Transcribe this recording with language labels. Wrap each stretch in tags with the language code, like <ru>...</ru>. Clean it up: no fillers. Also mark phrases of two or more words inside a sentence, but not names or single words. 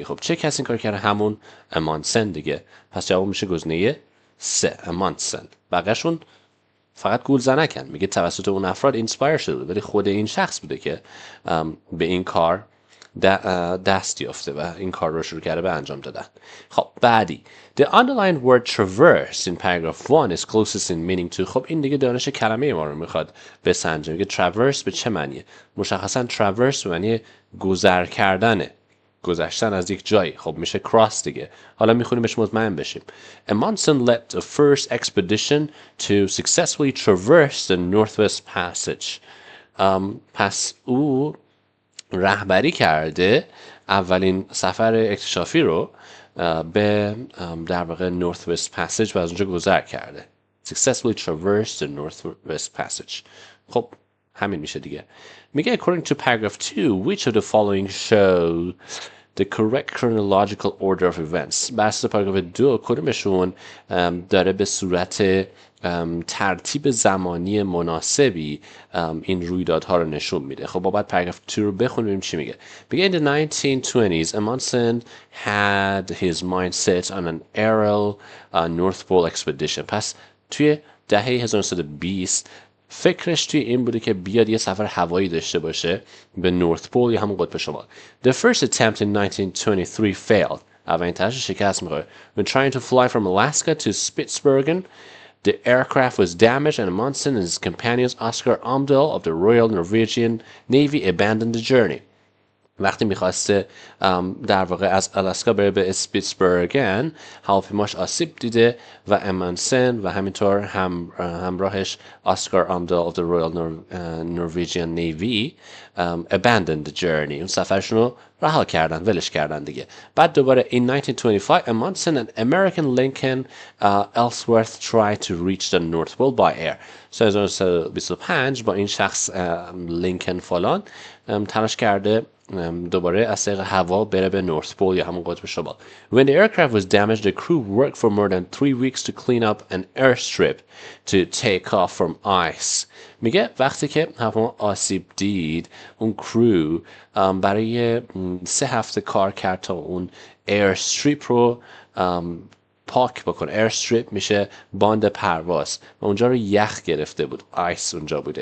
<fa>خب چه کسی این کار کرده؟ همون امانسن دیگه. پس جواب میشه گزینه 3 امانسن. بقیه‌شون فقط گول زنکن. میگه توسط اون افراد اینسپایر شده بود ولی خود این شخص بوده که به این کار دست یافته و این کار رو شروع کرده به انجام دادن. خب بعدی</fa> <en>The underlined word traverse in paragraph 1 is closest in meaning to.</en> <fa>خب این دیگه دانش کلمه ما رو میخواد بسنجه. میگه traverse به چه معنیه؟ مشخصا traverse به معنی گذر کردنه، گذشتن از یک جایی. خب میشه cross دیگه. حالا میخونیمش مطمئن بشیم.</fa> <en>Amundsen led the first expedition to successfully traverse the Northwest Passage.</en> <fa>پس او رهبری کرده اولین سفر اکتشافی رو به در واقع Northwest Passage و از اونجا گذر کرده.</fa> <en>Successfully traversed the Northwest Passage.</en> <fa>خب همین میشه دیگه.</fa> <en>میگه according to paragraph 2 which of the following show the correct chronological order of events.</en> <fa>بحث پاراگراف 2 کدومشون داره به صورت ترتیب زمانی مناسبی این رویدادها رو نشون میده. خب با بعد پاراگراف 2 رو بخونیم چی میگه.</fa> <en>میگه in the 1920s Amundsen had his mind set on an aerial North Pole expedition.</en> <fa>پس توی دهه 1920 فکرش توی این بوده که بیاد یه سفر هوایی داشته باشه به نورث پول یا همون قطب شمال.</fa> <en>The first attempt in 1923 failed.</en> <fa>اولین تلاش شکست میخوره.</fa> <en>When trying to fly from Alaska to Spitsbergen, the aircraft was damaged and Amundsen and his companions Oscar Amdahl of the Royal Norwegian Navy abandoned the journey.</en> <fa>وقتی میخواسته در واقع از آلاسکا بره به اسپیتسبرگن هواپیماش آسیب دیده و امانسن و همینطور همراهش اسکار آمدال</fa> <en>of the Royal Norwegian Navy abandoned the journey.</en> <fa>اون سفرشون رو رها کردن، ولش کردن دیگه. بعد دوباره</fa> <en>in 1925 Amundsen and American Lincoln Ellsworth tried to reach the North Pole by air.</en> <fa>سال 1925 با این شخص لینکن فلان تلاش کرده دوباره از طریق هوا بره به نورث پول یا همون قطب شمال.</fa> <en>When the aircraft was damaged, the crew worked for more than 3 weeks to clean up an airstrip to take off from ice.</en> <fa>میگه وقتی که هواپیما آسیب دید اون کرو برای 3 هفته کار کرد تا اون airstrip رو پاک بکنه. airstrip میشه باند پرواز و اونجا رو یخ گرفته بود. ice اونجا بوده.</fa>